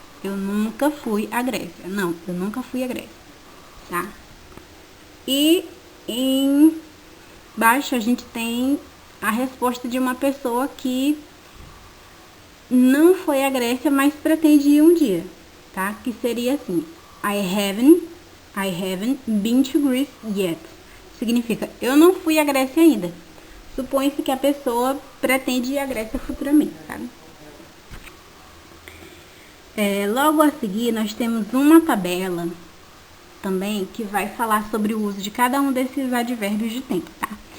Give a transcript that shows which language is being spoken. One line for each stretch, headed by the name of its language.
Portuguese: Eu nunca fui à Grécia. Não, eu nunca fui à Grécia, tá? E embaixo a gente tem a resposta de uma pessoa que não foi à Grécia, mas pretende ir um dia, tá? Que seria assim,
English: I haven't been to Greece yet.
Portuguese: Significa, eu não fui à Grécia ainda. Supõe-se que a pessoa pretende ir à Grécia futuramente, sabe? Logo a seguir, nós temos uma tabela também que vai falar sobre o uso de cada um desses advérbios de tempo, tá?